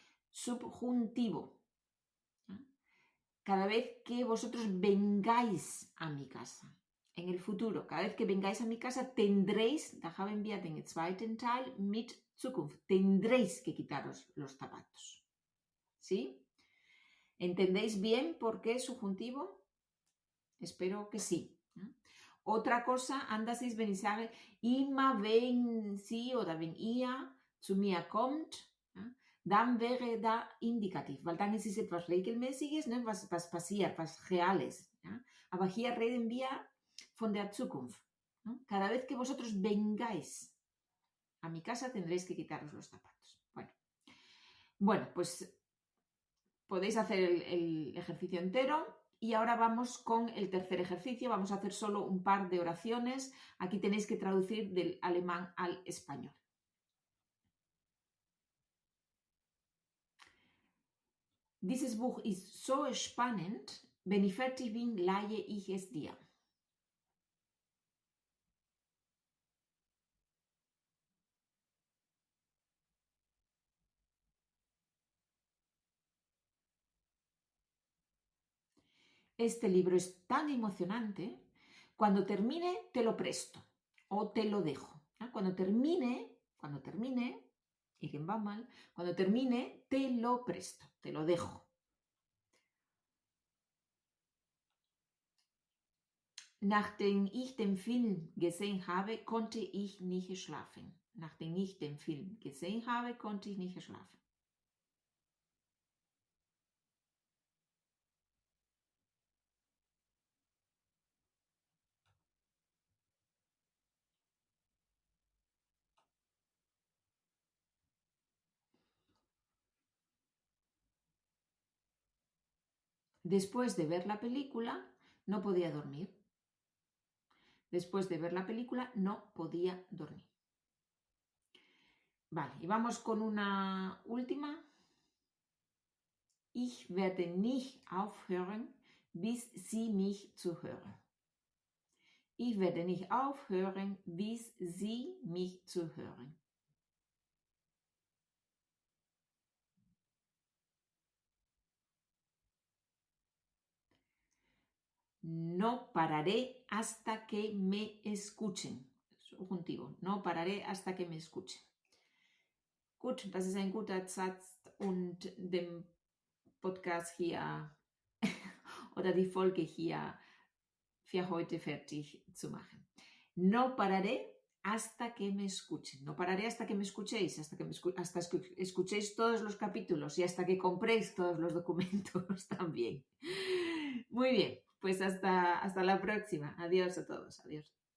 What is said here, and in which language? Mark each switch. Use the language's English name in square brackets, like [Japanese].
[Spanish] Subjuntivo. Cada vez que vosotros vengáis a mi casa. En el futuro, cada vez que vengáis a mi casa, tendréis, [German] da haben wir den zweiten Teil mit Zukunft, [Spanish] tendréis que quitaros los zapatos. ¿Sí? ¿Entendéis bien por qué es subjuntivo? Espero que sí. Otra cosa, [German] anders ist, wenn ich sage, immer wenn sie oder wenn ihr zu mir kommt, dann wäre da indikativ, weil dann ist es etwas Regelmäßiges, ne, was passiert, was Reales. ¿Ya? Aber hier reden wir von der Zukunft. [Spanish] ¿No? Cada vez que vosotros vengáis a mi casa tendréis que quitaros los zapatos. Bueno, pues podéis hacer el ejercicio entero. Y ahora vamos con el tercer ejercicio. Vamos a hacer solo un par de oraciones. Aquí tenéis que traducir del alemán al español. [German] Dieses Buch ist so spannend. Wenn ich fertig bin, leihe ich es dir. [Spanish] Este libro es tan emocionante. Cuando termine, te lo presto o te lo dejo. Cuando termine, [German] irgendwann mal, [Spanish] cuando termine, te lo presto, te lo dejo. [German] Nachdem ich den Film gesehen habe, konnte ich nicht schlafen. Nachdem ich den Film gesehen habe, konnte ich nicht schlafen. [Spanish] Después de ver la película, no podía dormir. Después de ver la película, no podía dormir. Vale, y vamos con una última. [German] Ich werde nicht aufhören, bis Sie mich zu hören. Ich werde nicht aufhören, bis Sie mich zu hören. [Spanish] No pararé hasta que me escuchen. Subjuntivo. No pararé hasta que me escuchen. [German] Gut, das ist ein guter Satz und den Podcast hier oder die Folge hier für heute fertig zu machen. [Spanish] No pararé hasta que me escuchen. No pararé hasta que me escuchéis, hasta que escuchéis todos los capítulos y hasta que compréis todos los documentos también. Muy bien, pues hasta la próxima. Adiós a todos. Adiós.